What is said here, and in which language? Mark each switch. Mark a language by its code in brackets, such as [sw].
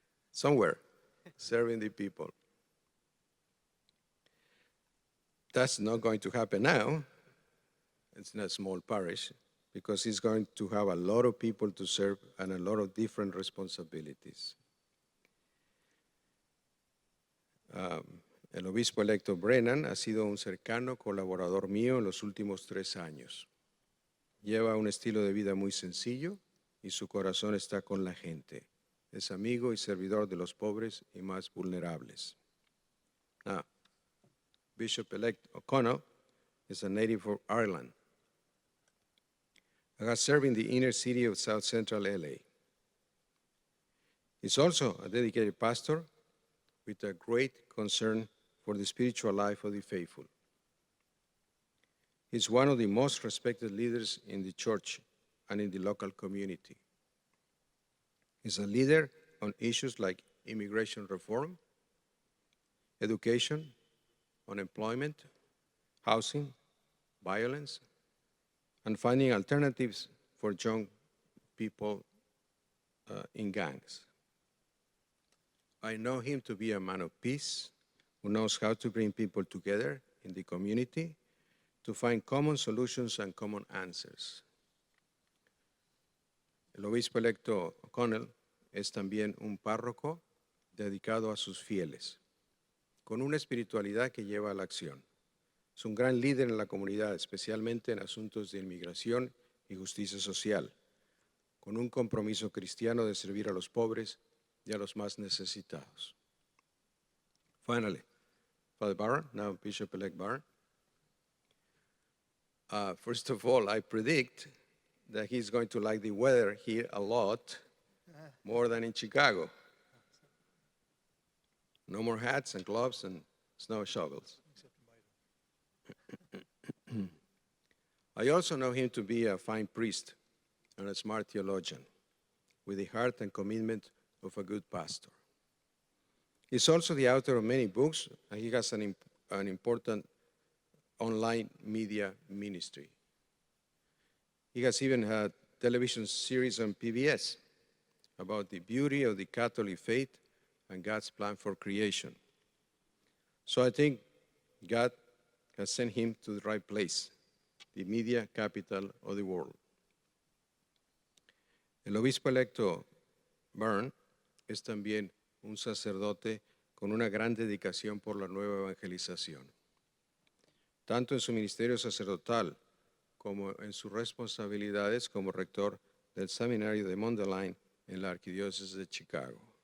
[en] Somewhere, serving the people. That's not going to happen now. It's not a small parish, because he's going to have a lot of people to serve and a lot of different responsibilities. [es] El obispo electo Brennan ha sido un cercano colaborador mío en los últimos 3 años. Lleva un estilo de vida muy sencillo y su corazón está con la gente. Es amigo y servidor de los pobres y más vulnerables. [en] Now, Bishop-elect O'Connell is a native of Ireland. He has served in the inner city of South Central LA. He's also a dedicated pastor with a great concern for the spiritual life of the faithful. He's one of the most respected leaders in the church and in the local community. He's a leader on issues like immigration reform, education, unemployment, housing, violence, and finding alternatives for young people in gangs. I know him to be a man of peace who knows how to bring people together in the community to find common solutions and common answers. [es] El obispo electo O'Connell es también un párroco dedicado a sus fieles, con una espiritualidad que lleva a la acción. Es un gran líder en la comunidad, especialmente en asuntos de inmigración y justicia social, con un compromiso cristiano de servir a los pobres y a los más necesitados. [en] Finally, Father Barron, now Bishop-elect Barron. First of all, I predict that he's going to like the weather here a lot, more than in Chicago. No more hats and gloves and snow shovels. I also know him to be a fine priest and a smart theologian, with the heart and commitment of a good pastor. He's also the author of many books, and he has an important online media ministry. He has even had a television series on PBS about the beauty of the Catholic faith and God's plan for creation. So I think God has sent him to the right place, the media capital of the world. [es] El obispo electo Barron es también un sacerdote con una gran dedicación por la nueva evangelización, tanto en su ministerio sacerdotal como en sus responsabilidades como rector del seminario de Mundelein en la Archdiocese de Chicago.